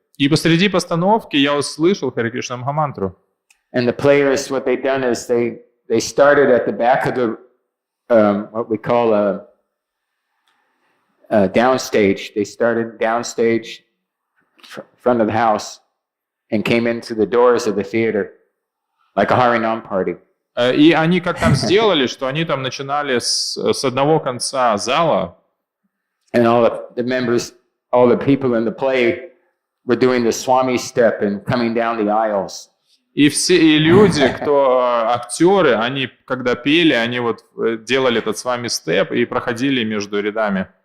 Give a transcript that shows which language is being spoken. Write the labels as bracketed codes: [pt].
[ru] И посреди постановки я услышал Харе Кришна Махамантру. [en] And the players, what they've done is they started at the back of the what we call a downstage. They started downstage, front of the house, and came into the doors of the theater, like a Harinam party. [ru] И они как там сделали, что они там начинали с одного конца зала, [en] And all the members, all the people in the play were doing the Swami step and coming down the aisles. [ru] И все люди, кто актеры, они, когда пели, они вот делали этот с вами степ и проходили между рядами.